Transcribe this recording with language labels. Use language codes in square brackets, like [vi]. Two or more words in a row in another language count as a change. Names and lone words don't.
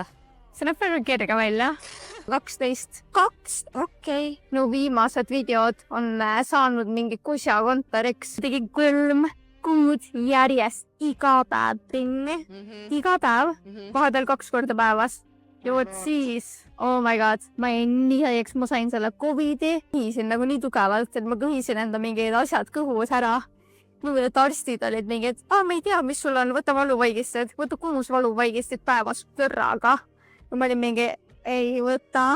[et] See näeb väga kerge välja. 12. Okei. No viimased videod on saanud mingi kusja kontoriks. Tegi 3 kuud järjest iga päev trenni. Iga päev. Vahepeal 2 korda päevas. Ja vot siis, [en] oh my god, [et] ma jäin nii haigeks, ma sain selle COVID-i. Kõhisin nagu nii tugevalt, et ma kõhisin enda mingid asjad kõhus ära. Mõned arstid olid mingi, et ma ei tea, mis sul on, võta valuvaigisted, võta 6 valuvaigisted päevas kõrraga. Ma olin mingi, ei võta.